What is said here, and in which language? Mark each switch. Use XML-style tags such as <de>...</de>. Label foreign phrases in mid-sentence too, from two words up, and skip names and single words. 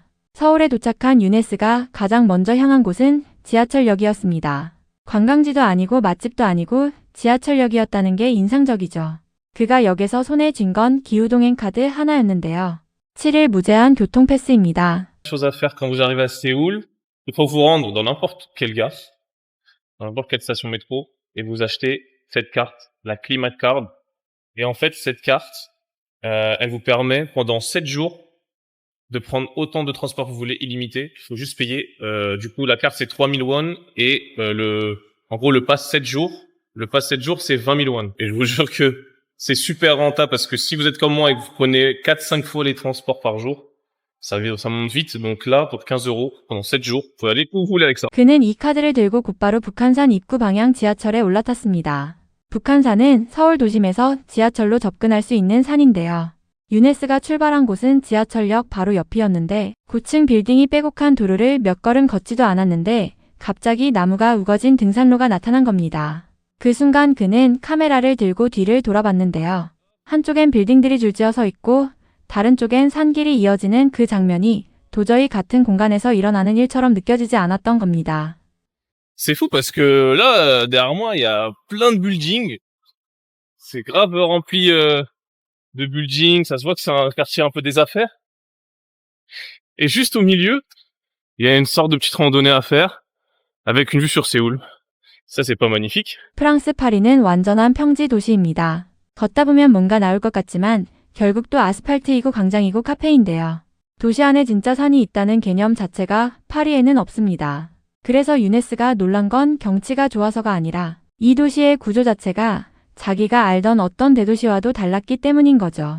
<ko>서울에 도착한 유네스가 가장 먼저 향한 곳은 지하철역이었습니다. 관광지도 아니고 맛집도 아니고 지하철역이었다는 게 인상적이죠. 그가 역에서 손에 쥔 건 기후동행 카드 하나였는데요. 7일 무제한 교통 패스입니다.</ko> <fr>Chose à faire quand vous arrivez à Séoul, il faut vous rendre dans n'importe quelle gare, dans n'importe quelle station métro, et vous achetez cette carte, la Climat Card. Et en fait, cette carte, elle vous permet pendant 7 jours de prendre autant de transport que vous voulez illimité. Il faut juste payer. Du coup, la carte c'est 3000 won et en gros le pass 7 jours. Le pass 7 jours c'est 20 000 won. Et je vous jure que c'est super rentable parce que si vous êtes comme moi et que vous prenez 4-5 fois les transports par jour, ça monte vite. Donc là, pour 15 € pendant 7 jours, vous pouvez aller où vous voulez avec ça.</fr> <ko>그는 이 카드를 들고 곧바로 북한산 입구 방향 지하철에 올라탔습니다. 북한산은 서울 도심에서 지하철로 접근할 수 있는 산인데요. 유네스가 출발한 곳은 지하철역 바로 옆이었는데 고층 빌딩이 빼곡한 도로를 몇 걸음 걷지도 않았는데 갑자기 나무가 우거진 등산로가 나타난 겁니다. 그 순간 그는 카메라를 들고 뒤를 돌아봤는데요. 한쪽엔 빌딩들이 줄지어 서 있고 다른 쪽엔 산길이 이어지는 그 장면이 도저히 같은 공간에서 일어나는 일처럼 느껴지지 않았던 겁니다.</ko> <fr>C'est fou parce que là, derrière moi, il y a plein de buildings. C'est grave rempli de buildings. Ça se voit que c'est un quartier un peu des affaires. Et juste au milieu, il y a une sorte de petite randonnée à faire avec une vue sur Séoul. Ça, c'est pas magnifique.</fr> <ko>프랑스 파리는 완전한 평지 도시입니다. 걷다 보면 뭔가 나올 것 같지만 결국 또 아스팔트이고 광장이고 카페인데요. 도시 안에 진짜 산이 있다는 개념 자체가 파리에는 없습니다. 그래서 유네스가 놀란 건 경치가 좋아서가 아니라 이 도시의 구조 자체가 자기가 알던 어떤 대도시와도 달랐기 때문인 거죠.</ko>